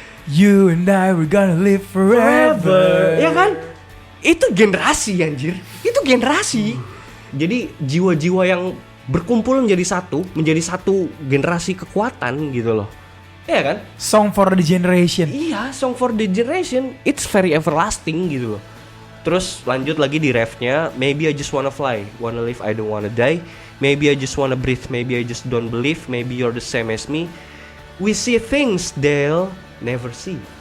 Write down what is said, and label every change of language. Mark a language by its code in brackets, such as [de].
[en] You and I we're gonna live forever. [id] ya kan? Itu generasi anjir. Itu generasi. Jadi jiwa-jiwa yang berkumpul menjadi satu generasi kekuatan gitu loh. Iya kan? [en] Song for the generation. [id] Iya, [en] Song for the Generation. It's very everlasting [id] gitu loh. Terus lanjut lagi di refnya, [en] maybe I just wanna fly, wanna live, I don't wanna die. Maybe I just wanna breathe, maybe I just don't believe. Maybe you're the same as me. We see things they'll never see.